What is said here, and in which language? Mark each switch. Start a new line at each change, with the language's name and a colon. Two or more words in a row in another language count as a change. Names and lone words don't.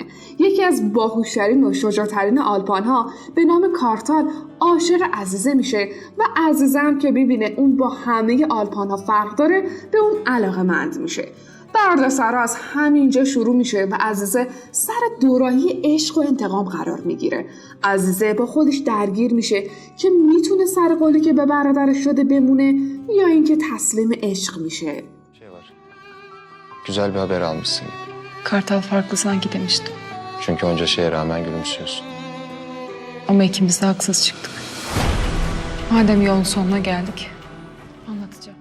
Persian: یکی از باهوشترین و شجاعترین آلپان ها به نام کارتال عاشق عزیزه میشه و عزیزه هم که ببینه اون با همه آلپان ها فرق داره به اون علاقه‌مند میشه. دردسرا از همینجا شروع میشه و عزیزه سر دوراهی عشق و انتقام قرار میگیره. عزیزه با خودش درگیر میشه که میتونه سر قولی که به برادرش شده بمونه یا اینکه تسلیم عشق میشه.
Turkish: Güzel bir haber almışsın gibi. Kartal farklı sanki demiştim. Çünkü onca şeye rağmen gülümsüyorsun. Ama ikimiz de haksız çıktık. Madem yolun sonuna geldik, anlatacağım.